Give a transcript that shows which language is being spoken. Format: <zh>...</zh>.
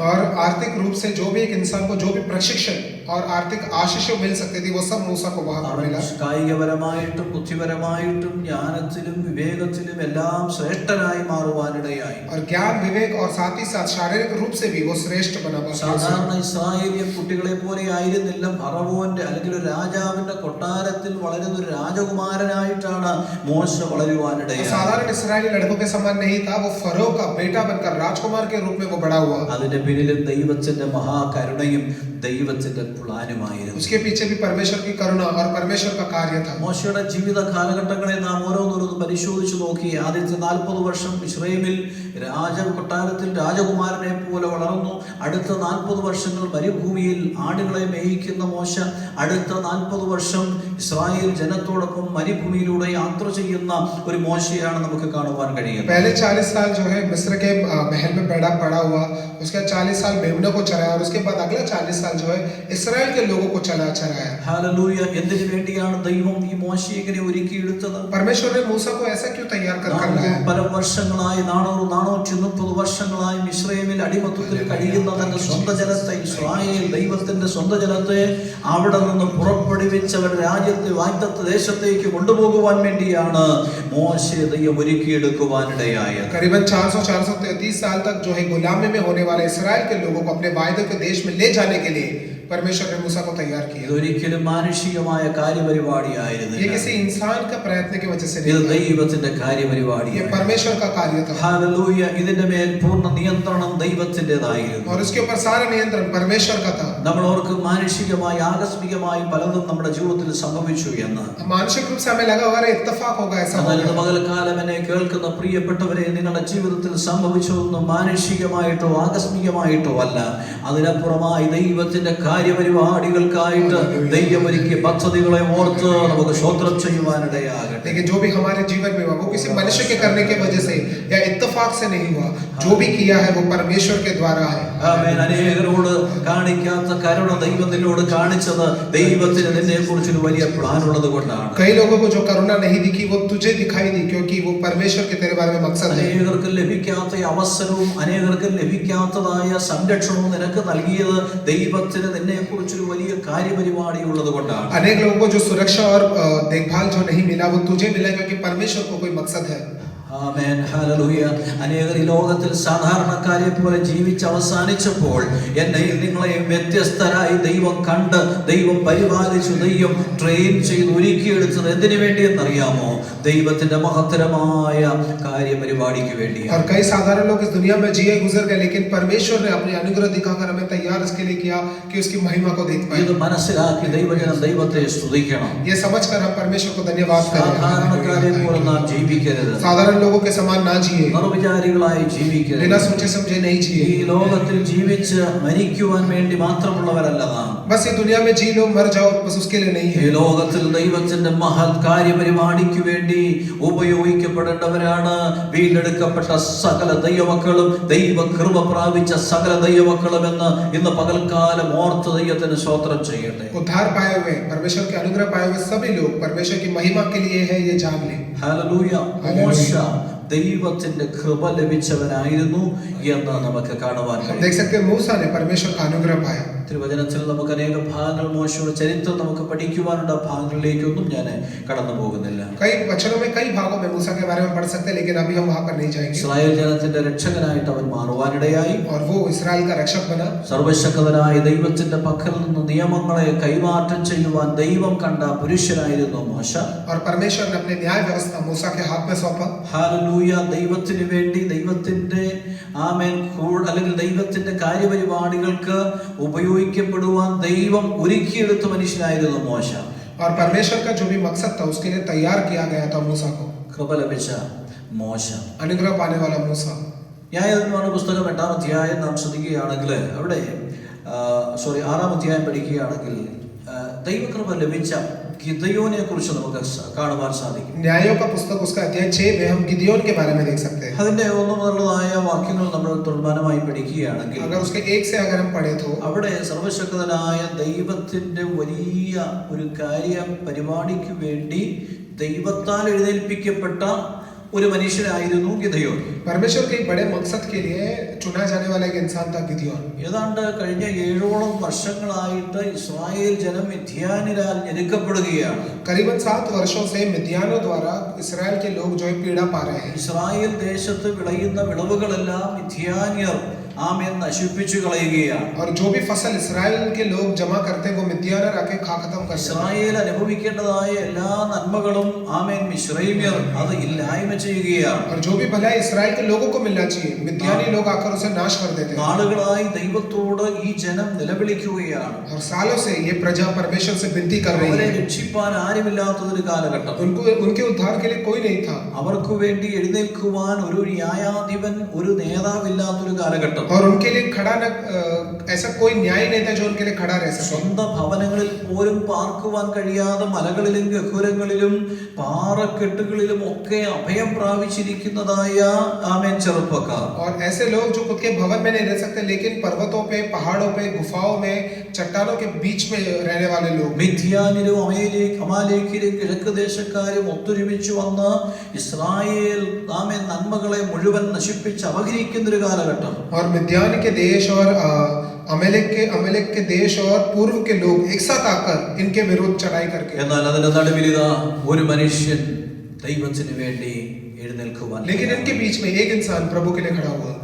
<hi>और आर्थिक रूप से जो भी एक इंसान को जो भी प्रशिक्षण और आर्थिक आशीषें मिल सकती थी, वो सब मूसा को वहां पर मिला।</hi> <ml>കായികപരമായിട്ടും ബുദ്ധിപരമായിട്ടും ജ്ഞാനത്തിലും വിവേകത്തിലും എല്ലാം ശ്രേഷ്ഠനായി മാറുവാനിടയായി.</ml> <hi>और ज्ञान विवेक और साथ ही साथ शारीरिक रूप से भी वो श्रेष्ठ बना।</hi> <ml>സാധാരണ ഇസ്രായേലിയൻ കുട്ടികളെ പോലെ ആയിരുന്നില്ല. ഫറവോന്റെ അല്ലെങ്കിൽ ഒരു രാജാവിന്റെ കൊട്ടാരത്തിൽ വളരുന്ന ഒരു രാജകുമാരനായിട്ടാണ് മോശ വളരുവാനിടയായി.</ml> <hi>साधारण इस्राएली लड़कों के समान नहीं था, वो फरो का बेटा बनकर राजकुमार के रूप में वो बड़ा हुआ।</hi> <ml>അതിന്റെ പിന്നിലും ദൈവത്തിന്റെ മഹാകരുണയും ദൈവത്തിന്റെ പ്ലാനുമായിരുന്നു.</ml> <hi>उसके पीछे भी परमेश्वर की करुणा और परमेश्वर का कार्य था।</hi> <ml>മോശയുടെ ജീവിത കാലഘട്ടങ്ങളെ നാം ഓരോന്നോരോന്ന് പരിശോധിച്ചു നോക്കി. ആദ്യത്തെ 40 വർഷം ഇസ്രായേലിൽ കൊട്ടാരത്തിൽ രാജകുമാരനെ പോലെ വളർന്നു. അടുത്ത 40 വർഷങ്ങൾ മരുഭൂമിയിൽ ആടുകളെ മേയിക്കുന്ന മോശ. അടുത്ത 40 വർഷം ഇസ്രായേൽ ജനത്തോടൊപ്പം മരുഭൂമിയിലൂടെ യാത്ര ചെയ്യുന്ന ഒരു മോശയാണ് നമുക്ക് കാണുവാൻ കഴിയുന്നത്.</ml> <hi>पहले 40 साल जो है मिस्र के महल में पड़ा हुआ, उसके 40 साल मेमनों को चराया और उसके बाद अगला 40 साल जो है इस्राएल के लोगों को चराया। हालेलुया.</hi> <ml>എന്തിനു വേണ്ടിയാണ് ദൈവം ഈ മോശയെ ഇങ്ങനെ ഒരുക്കിയെടുത്തത്?</ml> <hi>परमेश्वर ने मूसा को ऐसा क्यों तैयार कर लाया?</hi> <ml>പല വർഷങ്ങളായി 430 വർഷങ്ങളായി മിസ്രയീമിൽ അടിമത്തത്തിൽ കഴിയുന്ന തന്റെ സ്വന്തം ജനത്തെ, ഇസ്രായേൽ ദൈവത്തിന്റെ സ്വന്തം ജനത്തെ അവിടെ നിന്ന് പുറപ്പെടുവിച്ചവർ രാജ്യത്തെ വാഗ്ദത്ത ദേശത്തേക്ക് കൊണ്ടുപോകുവാൻ വേണ്ടിയാണ് മോശയെ ദൈവം ഒരുക്കിയെടുക്കുവാനിടയായത്.</ml> <hi>करीबन 433 साल तक जो है गुलामी में होने वाले इस्राएल के लोगों को अपने वायदे के देश में ले जाने के लिए परमेश्वर ने मूसा को तैयार किया।</hi> <ml>ഇതൊരിക്കലും മാനുഷികമായ കാര്യപരിപാടിയായിരുന്നു.</ml> <hi>ये किसी इंसान का प्रयत्न की वजह से</hi> <ml>ഇത്</ml> <hi>नहीं,</hi> <ml>ദൈവത്തിന്റെ കാര്യപരിപാടിയായിരുന്നു.</ml> <hi>ये परमेश्वर का कार्य था।</hi> <ml>ഹല്ലേലൂയ. ഇതിന്റെ മേൽ പൂർണ്ണ നിയന്ത്രണം ദൈവത്തിന്റേതായിരുന്നു.</ml> <hi>और उसके ऊपर सारा नियंत्रण परमेश्वर का था।</hi> <ml>നമ്മൾ ഓർക്കും മാനുഷികമായി ആകസ്മികമായി പലതും നമ്മുടെ ജീവിതത്തിൽ സംഭവിച്ചു എന്ന്.</ml> <hi>मानसिक रूप से हमें लगा अरे इत्तेफाक होगा, ऐसा</hi> <ml>എന്നാൽ ഇന്ന്</ml> <hi>होगा।</hi> <ml>പകൽക്കാലം എന്നെ കേൾക്കുന്ന പ്രിയപ്പെട്ടവരെ, നിങ്ങളുടെ ജീവിതത്തിൽ സംഭവിച്ചതൊന്നും മാനുഷികമായിട്ടോ ആകസ്മികമായിട്ടോ അല്ല. അതിനപ്പുറമായി ദൈവത്തിന്റെ കാര്യപരിപാടികൾക്കായിട്ട് ദൈവം ഒരുക്കിയ പദ്ധതികളെ ഓർത്ത് നമുക്ക് സ്തോത്രം ചെയ്യുവാനിടയാകട്ടെ.</ml> <hi>लेकिन जो भी हमारे जीवन में हुआ वो किसी मनुष्य के करने की वजह से या इत्तेफाक से नहीं हुआ। जो भी किया है वो परमेश्वर के द्वारा है।</hi> <ml>ആമേൻ. അനേകരോട് കാണിക്കാത്ത കരുണ ദൈവം നിന്നോട് കാണിച്ചത് ദൈവത്തിന് നിന്നെ കുറിച്ചൊരു വലിയ പ്ലാൻ ഉള്ളത് കൊണ്ടാണ്.</ml> <hi>कई लोगों को जो करुणा नहीं दिखी वो तुझे दिखाई दी, क्योंकि वो परमेश्वर के तेरे बारे में मकसद है।</hi> <ml>അനേകർക്ക് ലഭിക്കാത്ത അവസരവും അനേകർക്ക് ലഭിക്കാത്തതായ സംരക്ഷണവും നിനക്ക് നൽകിയത് ദൈവത്തിന് നിന്നെ കുറിച്ചൊരു വലിയ കാര്യപരിപാടി ഉള്ളത് കൊണ്ടാണ്.</ml> <hi>अनेक लोगों को जो सुरक्षा और देखभाल जो नहीं मिला वो तुझे मिला, क्योंकि परमेश्वर को कोई मकसद है।</hi> <ml>ആമേൻ. ഹല്ലേലൂയ. അനേകർ ഈ ലോകത്തിൽ സാധാരണക്കാരെ പോലെ ജീവിച്ച് അവസാനിച്ചപ്പോൾ എന്നെയും നിങ്ങളെയും വ്യത്യസ്തരായി ദൈവം കണ്ട്, ദൈവം പരിപാലിച്ചു, ദൈവം ട്രെയിൻ ചെയ്ത് ഒരുക്കിയെടുത്തത് എന്തിനു വേണ്ടിയെന്നറിയാമോ? ദൈവത്തിന്റെ മഹത്തരമായ കാര്യപരിപാടിക്ക് വേണ്ടിയാണ്.</ml> <hi>और कई साधारण लोग इस दुनिया में जिए गुजर गए, लेकिन परमेश्वर ने अपने अनुग्रह दिखाकर हमें तैयार इसके लिए किया कि उसकी महिमा को देख पाए।</hi> <ml>ഇത് മനസ്സിലാക്കി ദൈവജനം ദൈവത്തെ സ്തുതിക്കണം.</ml> <hi>ये समझकर हम परमेश्वर को धन्यवाद</hi> <ml>സാധാരണക്കാരെ</ml> <hi>करें।</hi> <ml>പോലെ നാം ജീവിക്കരുത്.</ml> <hi>साधारण लोगों के समान ना जिए,</hi> <ml>നിർവിചാരികളായി ജീവിക്കരുത്.</ml> <hi>बिना सोचे समझे नहीं</hi> <ml>ഈ</ml> <hi>जिए।</hi> <ml>ലോകത്തിൽ ജീവിച്ച് മരിക്കുവാൻ വേണ്ടി മാത്രമുള്ളവരല്ല നാം.</ml> <hi>बस ये दुनिया में जी लो मर जाओ, बस उसके लिए नहीं</hi> <ml>ഈ</ml> <hi>है।</hi> <ml>ലോകത്തിൽ ദൈവത്തിന്റെ മഹത് കാര്യപരിപാടിക്ക് വേണ്ടി ഉപയോഗിക്കപ്പെടേണ്ടവരാണ്. വീണ്ടെടുക്കപ്പെട്ട സകല ദൈവമക്കളും, ദൈവ കൃപ പ്രാപിച്ച സകല ദൈവമക്കളും എന്ന് ഇന്ന് പകൽക്കാലം ഓർത്ത് ദൈവത്തിന് സ്തോത്രം ചെയ്യട്ടെ.</ml> <hi>उद्धार पाए हुए, परमेश्वर के अनुग्रह पाए हुए सभी लोग परमेश्वर की महिमा के लिए है, ये जान ले।</hi> <ml>ഹല്ലേലൂയ. മോശ ദൈവത്തിന്റെ കൃപ ലഭിച്ചവനായിരുന്നു എന്ന് നമുക്ക് കാണുവാൻ</ml> <hi>हम</hi> <ml>കഴിയും.</ml> <hi>देख सकते हैं मूसा ने परमेश्वर का अनुग्रह पाया।</hi> <ml>തിരുവചനത്തിൽ നമുക്ക് അനേക ഭാഗങ്ങൾ മോശയുടെ ചരിത്രം നമുക്ക് പഠിക്കുവാനുള്ള ഭാഗങ്ങളിലേക്കൊന്നും ഞാൻ കടന്നു പോകുന്നില്ല.</ml> <hi>कई वचनों में कई भागों में मूसा के बारे में पढ़ सकते हैं, लेकिन अभी हम वहां पर नहीं जाएंगे।</hi> <ml>ഇസ്രായേൽ ജനത്തിന്റെ രക്ഷകനായിട്ട് അവൻ മാറുവാനിടയായി.</ml> <hi>और वो इस्राएल का रक्षक बना।</hi> <ml>സർവശക്തനായ ദൈവത്തിന്റെ പക്കൽ നിന്ന് നിയമങ്ങളെ കൈമാറ്റം ചെയ്യുവാൻ ദൈവം കണ്ട പുരുഷനായിരുന്നു മോശ.</ml> <hi>और परमेश्वर ने अपने न्याय व्यवस्था मूसा के हाथ में सौंपा।</hi> <ml>ഹല്ലേലൂയ. ദൈവത്തിന് വേണ്ടി ദൈവത്തിന്റെ അല്ലെങ്കിൽ ദൈവത്തിന്റെ കാര്യപരിപാടികൾക്ക് ഉപയോഗിക്കപ്പെടുവാൻ ദൈവം ഒരുക്കിയെടുത്ത മനുഷ്യനായിരുന്നു മോശ.</ml> <hi>और परमेश्वर का जो भी मकसद था उसके लिए तैयार किया गया था मूसा को।</hi> <ml>കൃപ ലഭിച്ച മോശ.</ml> <hi>अनुग्रह पाने वाला मूसा।</hi> <ml>ന്യായാധിപന്മാരുടെ പുസ്തകം 8-ാം അധ്യായം നാം ശ്രദ്ധിക്കുകയാണെങ്കിൽ അവിടെ 6-ാം അധ്യായം പഠിക്കുകയാണെങ്കിൽ ദൈവകൃപ ലഭിച്ച ഗിദെയോനെ കുറിച്ച് നമുക്ക് കാണുവാൻ സാധിക്കും.</ml> <hi>न्यायों का पुस्तक उसका अध्याय 6 में हम गिदयोन के बारे में देख सकते हैं।</hi> <ml>അതിന്റെ 1 മുതലുള്ളതായ വാക്യങ്ങൾ നമ്മൾ തുടർമാനമായി പഠിക്കുകയാണെങ്കിൽ</ml> <hi>अगर उसके 1 से अगर हम पढ़े तो</hi> <ml>അവിടെ സർവശക്തനായ ദൈവത്തിന്റെ വലിയ ഒരു കാര്യ പരിപാടിക്ക് വേണ്ടി ദൈവത്താൽ എഴുന്നേൽപ്പിക്കപ്പെട്ട ഒരു മനുഷ്യനായിരുന്നു ഗിദെയോൻ.</ml> <hi>परमेश्वर के एक बड़े मकसद के लिए चुना जाने वाला एक इंसान था गिदियोन।</hi> <ml>ഏതാണ്ട് കഴിഞ്ഞ 7ഓളം വർഷങ്ങളായിട്ട് ഇസ്രായേൽ ജനം മിദ്യാന്യരാൽ ഞെരുക്കപ്പെടുകയാണ്.</ml> <hi>करीबन 7 वर्षों से मिद्यानों द्वारा इसराइल के लोग जो है पीड़ा पा रहे हैं।</hi> <ml>ഇസ്രായേൽ ദേശത്ത് വിളയുന്ന വിളവുകളെല്ലാം മിദ്യാന്യർ ആമേൻ നശിപ്പിച്ചു കളയുകയാണ്.</ml> <hi>और जो भी फसल इसराइल के लोग जमा करते हैं वो मिद्यानर आके खा खत्म कर देते हैं।</hi> <ml>ഇസ്രായേൽ അനുഭവിക്കേണ്ടതായ എല്ലാ നന്മകളും ആമേൻ മിശ്രൈമ്യർ അത് ഇല്ലായ്മ ചെയ്യുകയാണ്.</ml> <hi>और जो भी भलाई इसराइल के लोगों को मिलना चाहिए मिद्यानी लोग आकर उसे नाश कर देते हैं।</hi> <ml>നാളുകളായി ദൈവത്തോട് ഈ ജനം നിലവിളിക്കുകയാണ്.</ml> <hi>और सालों से ये प्रजा परमेश्वर से विनती कर रही</hi> <ml>അവരെ</ml> <hi>है।</hi> <ml>രക്ഷിപ്പാൻ ആരുമില്ലാത്തൊരു കാലഘട്ടം.</ml> <hi>उनके उद्धार के लिए कोई नहीं था।</hi> <ml>അവർക്ക് വേണ്ടി എഴുന്നേൽക്കുവാൻ ഒരു ന്യായാധിപൻ ഒരു നേതാവില്ലാത്തൊരു കാലഘട്ടം.</ml> <hi>और उनके लिए खड़ा न ऐसा कोई न्याय नहीं था जो उनके लिए खड़ा रह सके।</hi> <ml>സ്വന്തം ഭവനങ്ങളിൽ പോലും പാർക്കുവാൻ കഴിയാതെ മലകളിലും ഗഹുരങ്ങളിലും പാറക്കെട്ടുകളിലും ഒക്കെ അഭയം പ്രാപിച്ചിരിക്കുന്നതായ ആമേൻ ചെറുപ്പക്കാർ.</ml> <hi>और ऐसे लोग जो खुद के भवन में नहीं रह सकते लेकिन पर्वतों पे पहाड़ों पे गुफाओं में चट्टानों के बीच में रहने वाले लोग।</hi> <ml>മിദ്യാന്യരും അമാലേക്യരും കിഴക്ക് ദേശക്കാരും ഒത്തൊരുമിച്ച് വന്ന് ഇസ്രായേൽ ആമേൻ നന്മകളെ മുഴുവൻ നശിപ്പിച്ച് അപഹരിക്കുന്ന ഒരു കാലഘട്ടം.</ml> <hi>और मिद्यान के देश और अमेलेक के देश और पूर्व के लोग एक साथ आकर इनके विरुद्ध चढ़ाई करके।</hi> <ml>എന്നാൽ അതിന്റെ നടുവിലിതാ ഒരു മനുഷ്യൻ ദൈവത്തിന് വേണ്ടി എഴുന്നേൽക്കുവാൻ.</ml> <hi>लेकिन इनके बीच में एक इंसान प्रभु के लिए खड़ा हुआ।</hi>